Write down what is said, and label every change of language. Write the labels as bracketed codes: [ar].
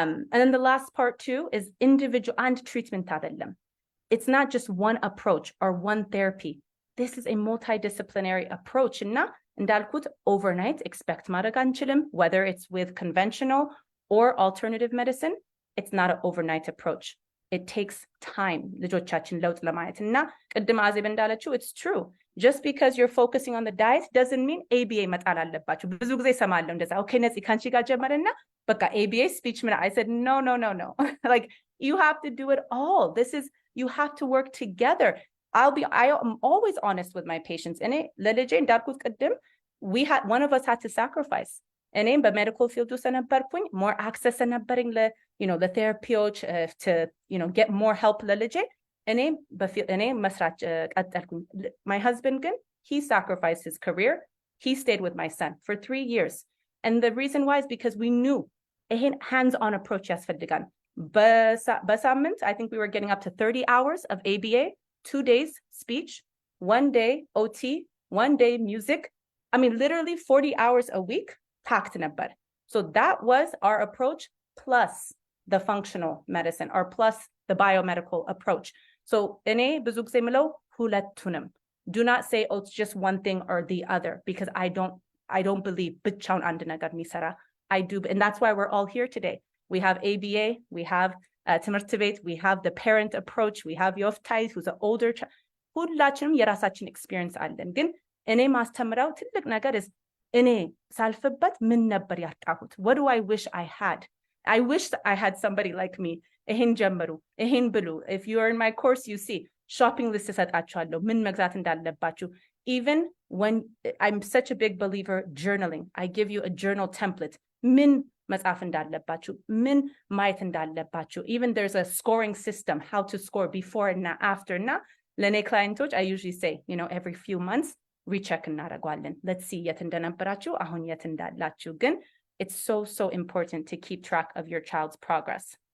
[en] And then the last part too is individual and treatment [am] አይደለም. [en] It's not just one approach or one therapy. This is a multidisciplinary approach [am] እና እንዳልኩት [en] overnight expect [am] ማድረግ አንችልም [en] whether it's with conventional or alternative medicine. It's not an overnight approach. It takes time [am] ልጆቻችን ለውጥ ለማየት እና ቅድም አዜብ እንዳለችው [en] it's true. Just because you're focusing on the diet doesn't mean ABA [am] መጣል አለባችሁ. ብዙ ጊዜ ሰማለሁ እንደዛ [en] okay [am] ነፂ ካንቺ ጋር ጀመረና በቃ [en] ABA speech I said no like you have to do it all. This is you have to work together. I am always honest with my patients. [am] እኔ ለልጄ እንዳልኩት ቅድም [en] one of us had to sacrifice. [am] እኔም በሜዲካል ፊልድ ውስጥ ነበርኩኝ [en] more access [am] ነበረኝ ለቴራፒዎች [en] to get more help [am] ለልጄ እኔ መስራት ቀጠልኩኝ. [en] My husband [am] ግን [en] he sacrificed his career. He stayed with my son for 3 years. And the reason why is because we knew [am] ይሄን [en] hands-on approach [am] ያስፈልጋል. በሳምንት [en] I think we were getting up to 30 hours of ABA, 2 days speech, 1 day OT, 1 day music. I mean literally 40 hours a week packed [am] ነበር. [en] So that was our approach plus the functional medicine or plus the biomedical approach. So [am] እኔ ብዙ ጊዜ ምለው ሁለቱንም. [en] Do not say oh it's just one thing or the other because I don't believe [am] ብቻውን አንድ ነገር የሚሰራ. [en] I do, and that's why we're all here today. We have ABA, we have [am] ትምህርት ቤት, [en] we have the parent approach, we have Yoftahe who's an older child. [am] ሁላችንም የራሳችን experience አለን. ግን እኔ ማስተምረው ትልቅ ነገር [en] is [am] እኔ ሳልፍበት ምን ነበር ያጣሁት? [en] What do I wish I had? I wish I had somebody like me. [am] ይሄን ጀምሩ, ይሄን ብሉ. [en] If you're in my course, you see shopping list [am] እሰጣችኋለሁ ምን መግዛት እንዳለባችሁ [en] even when I'm such a big believer journaling I give you a journal template [am] ምን መጻፍ እንዳለባችሁ ምን ማየት እንዳለባችሁ [en] even there's a scoring system how to score before and after [am] እና ለኔ ክላይንቶች [en] I usually say every few months recheck [am] እናደርጋለን [en] let's see [am] የት እንደነበራችሁ አሁን የት እንዳላችሁ ግን [en] it's so important to keep track of your child's progress.